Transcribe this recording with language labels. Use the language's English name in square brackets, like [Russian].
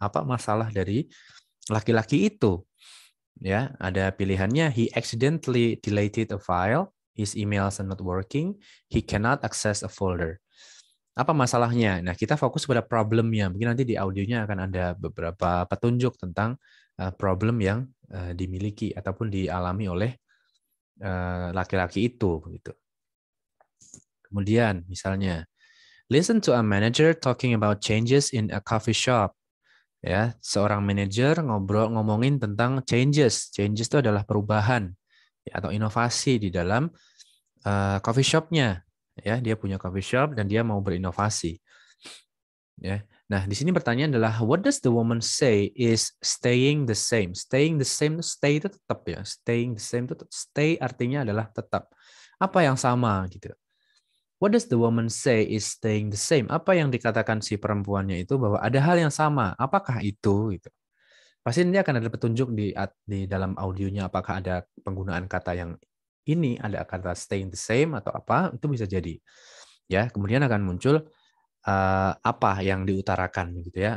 [Indonesian] Apa masalah dari laki-laki itu? Ya, ada pilihannya [English] he accidentally deleted a file, his emails are not working, he cannot access a folder. [Indonesian] Apa masalahnya? Nah, kita fokus pada problemnya. Mungkin nanti di audionya akan ada beberapa petunjuk tentang problem yang dimiliki ataupun dialami oleh laki-laki itu begitu. Kemudian misalnya [English] listen to a manager talking about changes in a coffee shop. [Indonesian] Ya, seorang manajer ngomongin tentang changes. Changes itu adalah perubahan ya, atau inovasi di dalam coffee shop-nya. Ya, dia punya coffee shop dan dia mau berinovasi. Ya. Nah, di sini pertanyaan adalah [English] what does the woman say is staying the same? Staying the same, stay [Indonesian] itu tetap ya. [English] Staying the same [Indonesian] itu stay artinya adalah tetap. Apa yang sama gitu. [English] What does the woman say is staying the same? [Indonesian] Apa yang dikatakan si perempuannya itu bahwa ada hal yang sama. Apakah itu gitu. Pasti nanti akan ada petunjuk di dalam audionya apakah ada penggunaan kata yang ini, ada kata [English] staying the same [Indonesian] atau apa, itu bisa jadi. Ya, kemudian akan muncul apa yang diutarakan gitu ya.